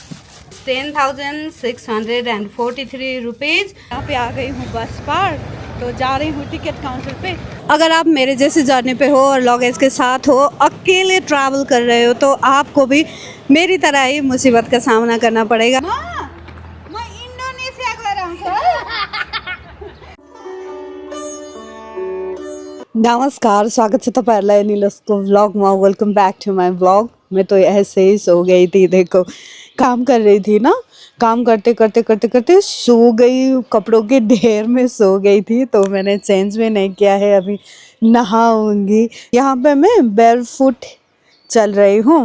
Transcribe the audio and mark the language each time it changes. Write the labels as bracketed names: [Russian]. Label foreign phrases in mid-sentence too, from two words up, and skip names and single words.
[English] 10,643 रुपीज़। [Hindi] यहाँ पे आ गई हूँ बस पर, तो जा रही हूँ [English] ticket counter [Hindi] पे। अगर आप मेरे जैसे जर्नी पे हो और लगेज के साथ हो, अकेले ट्रैवल कर रहे हो, तो आपको भी मेरी तरह ही मुसीबत का सामना करना पड़ेगा। [Nepali] मैं इंडोनेशिया गएर आउँछु। नमस्कार, [Hindi] स्वागत है [Nepali] तपाईँहरूलाई अनिलसको व्लॉगमा। [English] welcome back to my vlog. [Hindi] मैं तो ऐसे ही सो गई थी, देखो काम कर रही थी ना, काम करते करते सो गई, कपड़ों के ढेर में सो गई थी, तो मैंने चेंज भी नहीं किया है, अभी नहाऊंगी। यहाँ पे मैं बेयरफुट चल रही हूँ।